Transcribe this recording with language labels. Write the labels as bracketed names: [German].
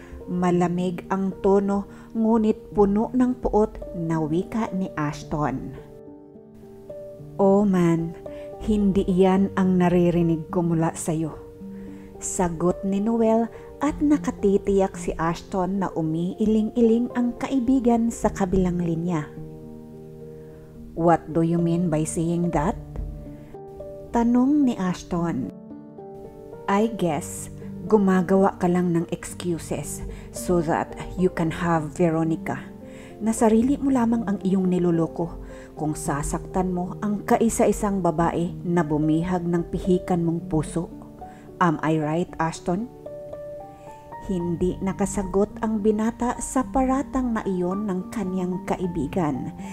[Filipino] Malamig ang tono ngunit puno ng puot na wika ni Ashton. [English] Oh man, [Filipino] hindi iyan ang naririnig ko mula sa'yo. Sagot ni Noel at nakatitiyak si Ashton na umiiling-iling ang kaibigan sa kabilang linya. [English] What do you mean by saying that? [Filipino] Tanong ni [English] Ashton. I guess [Filipino] gumagawa ka lang ng [English] excuses so that you can have Veronica. [Filipino] Na sarili mo lamang ang iyong niloloko kung sasaktan mo ang kaisa-isang babae na bumihag ng pihikan mong puso. [English] Am I right, [Filipino] Ashton? Hindi nakasagot ang binata sa paratang na iyon ng kanyang kaibigan.